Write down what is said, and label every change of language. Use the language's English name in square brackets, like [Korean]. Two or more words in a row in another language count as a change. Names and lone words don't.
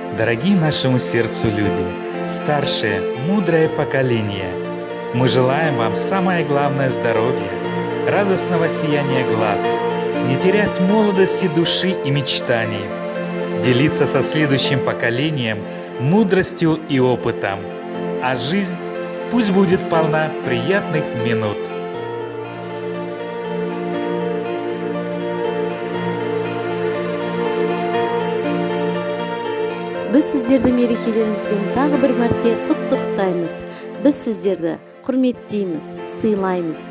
[Russian] Дорогие нашему сердцу люди, старшее, мудрое поколение, мы желаем вам самое главное здоровья, радостного сияния глаз, не терять молодости души и мечтаний, делиться со следующим поколением мудростью и опытом, а жизнь пусть будет полна приятных минут. [Kazakh] Біз сіздерді мерекелеріңізбен тағы бір мәрте құттықтаймыз. Біз сіздерді құрметтейміз, сыйлаймыз, бағалаймыз.